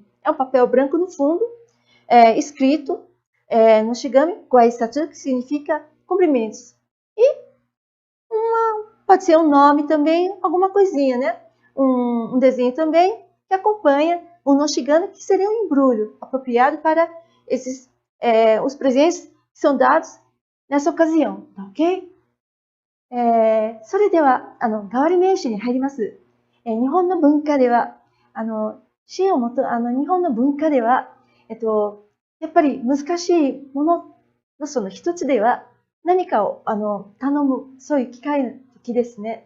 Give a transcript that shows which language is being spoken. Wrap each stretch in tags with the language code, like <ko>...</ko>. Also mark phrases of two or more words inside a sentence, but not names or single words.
<pt>É um papel branco no fundo, escrito noshigami, goaisatsu, que significa cumprimentos. E pode ser um nome também, alguma coisinha, né? Um desenho também que acompanha o noshigami, que seria um embrulho apropriado para os presentes que são dados nessa ocasião, tá ok?</pt> <ja>それでは、代わり名詞に入ります。日本の文化では、日本の文化では、やっぱり難しいもののその一つでは、何かを、頼む、そういう機会の時ですね。</ja>